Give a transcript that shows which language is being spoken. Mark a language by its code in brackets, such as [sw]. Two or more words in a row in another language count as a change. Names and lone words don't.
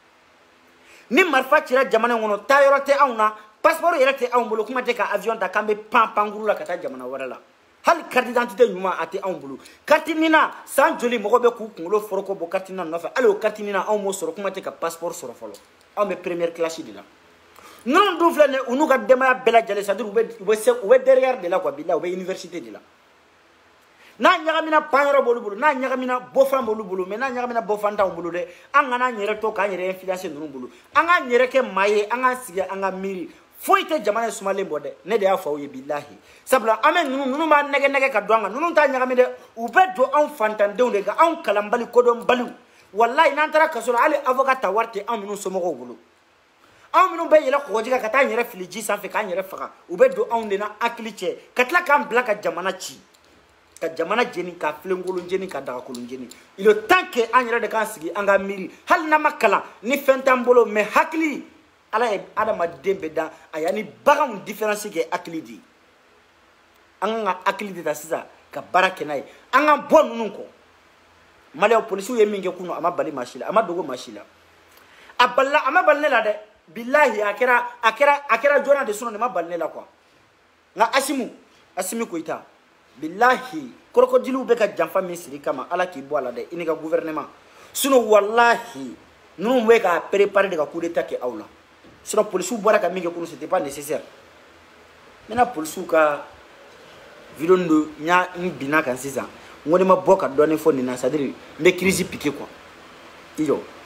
[bm] ni marifa cira jamana in kɔnɔ taa yɔrɔ tɛ anw na passeport yɛrɛ tɛ anw bolo kuma tɛ ka avion ta k'an bɛ pan pankuru la ka taa jamana wɛrɛ la hali [fr] carte d'identité [bm] ɲuman a tɛ anw bolo carte nina san joli mɔgɔ bɛ k'u kunkolo foroko bɔ carte nina nɔfɛ hali o carte nina anw m'o sɔrɔ kuma tɛ ka passeport sɔrɔ fɔlɔ anw bɛ [fr] première classe [bm] de la ninnu dun filɛ nin ye u n'u ka denbaya bɛɛ lajɛlen [fr] c'est à dire [bm] u bɛ derrière de la quoi bilahi u bɛ université de la n'a ɲagamina pan yɔrɔ b'olu bolo n'a ɲagamina bɔfan b'olu bolo mais n'a ɲagamina bɔfan t'anw bolo dɛ an kana an yɛrɛ to k'an yɛrɛ influencer ninnu bolo an k'an yɛrɛ kɛ maa ye an k'an sigi an ka miiri foyi tɛ jamana in sumalen bɔ dɛ ne de y'a fɔ aw ye bilahi sabula an bɛ ninnu b'a nɛgɛ ka don an kan ninnu t'a ɲagami dɛ u bɛ don anw fantandenw de kan anw kalanbali kodɔnbaliw wallahi n'an taara kaso la hali avocat ta wari tɛ anw minnu somɔgɔw bolo anw minnu bɛ yɛlɛ kɔgɔji kan ka taa an yɛrɛ fili ji sanfɛ k'an yɛrɛ faga u bɛ don anw de na hakili cɛ ka tila k'an bila ka jamana ci ka jamana jeni ka filenkolon jeni ka dagakolon jeni [fr] il est temps que [bm] an yɛrɛ de k'an sigi an ka miiri hali n'an ma kalan ni fɛn t'an bolo mais hakili ala ye adamaden bɛɛ da a y'a ni baganw différence kɛ hakili de ye an ka hakili de ta sisan ka baara kɛ n'a ye an ka bɔ ninnu kɔ maliyɛnw polisiw ye min kɛ kunun a ma bali maa si la a ma dogo maa si la a ma bali ne la dɛ bilahi a kɛra joona de sinon ne ma bali ne la quoi nka Asimi Koyita bilahi krokodiliw bɛ ka janfa min siri kama ala k'i bɔ a la dɛ i ni ka gouvernement sinon wallahi ninnu bɛ ka préparer de ka [fr] coup d'état [bm] kɛ aw la sinon polisiw bɔra ka min kɛ kunun [fr] c'était pas nécessaire maintenant [bm] polisiw ka vidéo do nya binna kan sisan n ko ne ma bɔ ka dɔɔnin fɔ nin na [fr] c'est à dire [bm] n bɛ [fr] crise piqué quoi [bm] i jɔ